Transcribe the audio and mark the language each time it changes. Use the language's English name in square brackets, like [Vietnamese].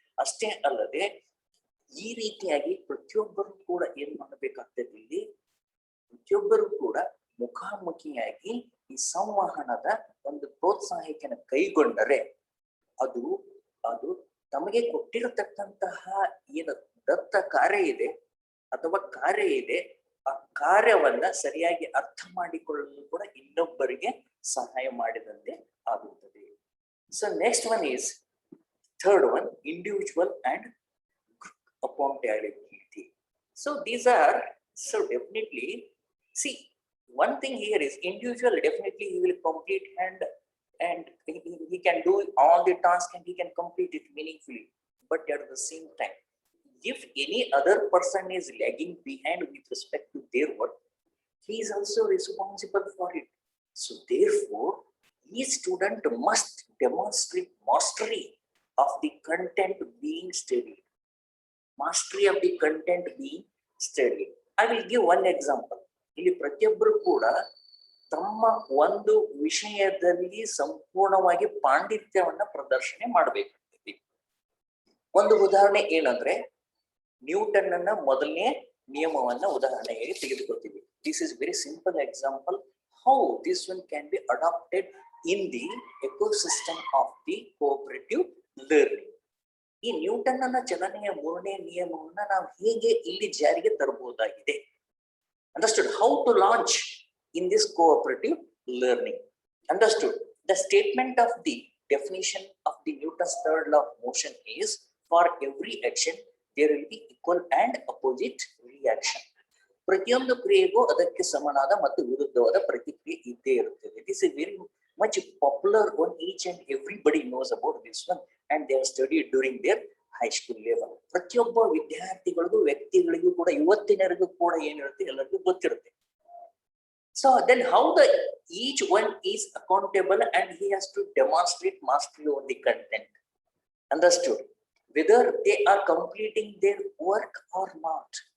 [Kannada] ಅಷ್ಟೇ ಅಲ್ಲದೆ ಈ ರೀತಿಯಾಗಿ ಪ್ರತಿಯೊಬ್ಬರು ಕೂಡ ಏನ್ ಮಾಡಬೇಕಾಗ್ತದೆ, ಇಲ್ಲಿ ಪ್ರತಿಯೊಬ್ಬರು ಕೂಡ ಮುಖಾಮುಖಿಯಾಗಿ ಈ ಸಂವಹನದ ಒಂದು ಪ್ರೋತ್ಸಾಹಕನ ಕೈಗೊಂಡರೆ ಅದು ತಮಗೆ ಕೊಟ್ಟಿರತಕ್ಕಂತಹ ಏನು ದತ್ತ ಕಾರ್ಯ ಇದೆ ಅಥವಾ ಕಾರ್ಯ ಇದೆ, ಆ ಕಾರ್ಯವನ್ನ ಸರಿಯಾಗಿ ಅರ್ಥ ಮಾಡಿಕೊಳ್ಳಲು ಕೂಡ ಇನ್ನೊಬ್ಬರಿಗೆ ಸಹಾಯ ಮಾಡಿದಂತೆ ಆಗುತ್ತದೆ. [English] So next one is third one, individual and accountability. So these are, so definitely see, one thing here is individual, definitely he will complete and he can do all the tasks and he can complete it meaningfully. But at the same time, if any other person is lagging behind with respect to their work, he is also responsible for it. So therefore, each student must demonstrate mastery of the content being studied. Mastery of the content being studied. I will give one example. [Kannada] ಇಲ್ಲಿ ಪ್ರತಿಯೊಬ್ಬರು ಕೂಡ ತಮ್ಮ ಒಂದು ವಿಷಯದಲ್ಲಿ ಸಂಪೂರ್ಣವಾಗಿ ಪಾಂಡಿತ್ಯವನ್ನ ಪ್ರದರ್ಶನೆ ಮಾಡಬೇಕಾಗ್ತದೆ. ಒಂದು ಉದಾಹರಣೆ ಏನಂದ್ರೆ, ನ್ಯೂಟನ್ ಅನ್ನ ಮೊದಲನೇ ನಿಯಮವನ್ನ ಉದಾಹರಣೆಗೆ ತೆಗೆದುಕೊಳ್ತೀವಿ. [English] This is very simple example how this one can be adapted in the ecosystem of the cooperative learning. [Kannada] ಈ ನ್ಯೂಟನ್ ಅನ್ನ ಚಲನೆಯ ಮೂರನೇ ನಿಯಮವನ್ನ ನಾವು ಹೇಗೆ ಇಲ್ಲಿ ಜಾರಿಗೆ ತರಬಹುದಾಗಿದೆ. [English] Understood how to launch in this cooperative learning. Understood the statement of the definition of the Newton's third law of motion is, for every action there will be equal and opposite reaction. [Kannada] ಪ್ರತಿಯೊಂದು ಕ್ರಿಯೆಗೂ ಅದಕ್ಕೆ ಸಮನಾದ ಮತ್ತು ವಿರುದ್ಧವಾದ ಪ್ರತಿಕ್ರಿಯೆ ಇದ್ದೇ ಇರುತ್ತದೆ. [English] This is very much popular one, each and everybody knows about this one and they have studied during their high school level. [Kannada] ಪ್ರತಿಯೊಬ್ಬ ವಿದ್ಯಾರ್ಥಿಗಳಿಗೂ ವ್ಯಕ್ತಿಗಳಿಗೂ ಕೂಡ ಇವತ್ತಿನವರೆಗೂ ಕೂಡ ಏನಿರುತ್ತೆ ಎಲ್ಲರಿಗೂ ಗೊತ್ತಿರುತ್ತೆ. [English] So then how the each one is accountable and he has to demonstrate mastery over the content. Understood whether they are completing their work or not.